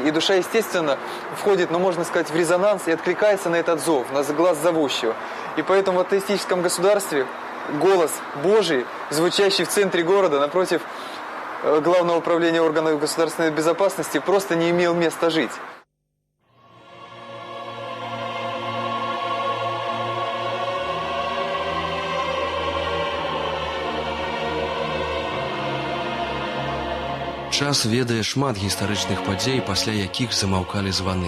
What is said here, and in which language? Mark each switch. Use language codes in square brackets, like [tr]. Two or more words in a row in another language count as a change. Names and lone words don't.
[ru] И душа, естественно, входит, ну, можно сказать, в резонанс и откликается на этот зов, на глаз зовущего. И поэтому в атеистическом государстве голос Божий, звучащий в центре города, напротив Главного управления органов государственной безопасности, просто не имел места жить. [be] Час ведае шмат гістарычных падзей, пасля якіх замаўкалі званы.